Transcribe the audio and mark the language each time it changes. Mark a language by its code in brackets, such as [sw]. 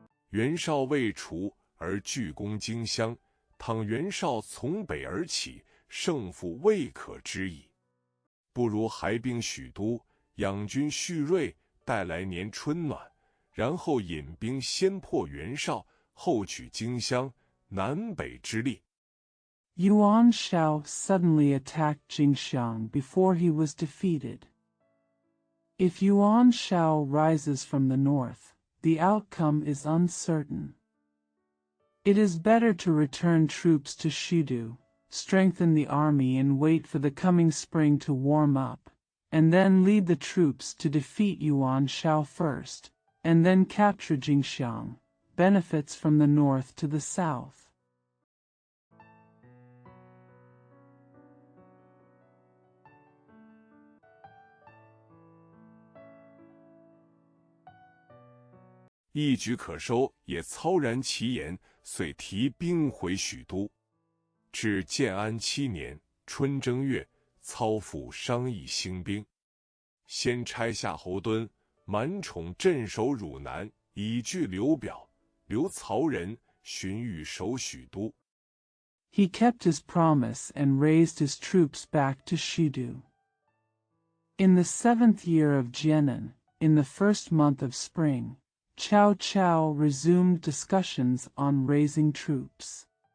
[zh] 袁绍未除而拒攻荆襄，倘袁绍从北而起，胜负未可知矣。不如还兵许都，养军蓄锐，待来年春暖，然后引兵先破袁绍，后取荆襄，南北之利。 [en] Yuan Shao suddenly attacked Jingxiang before he was defeated. If Yuan Shao rises from the north, the outcome is uncertain. It is better to return troops to Shidu, strengthen the army and wait for the coming spring to warm up, and then lead the troops to defeat Yuan Shao first, and then capture Jingxiang, benefits from the north to the south. [zh] 一举可收，也操然其言，遂提兵回许都。至建安7年春正月，操复商议兴兵，先差夏侯惇、满宠镇守汝南，以拒刘表，留曹仁、荀彧守许都。 [en] He kept his promise and raised his troops back to Shidu. In the 7th year of Jianan, in the first month of spring, Cao Cao resumed discussions on raising troops.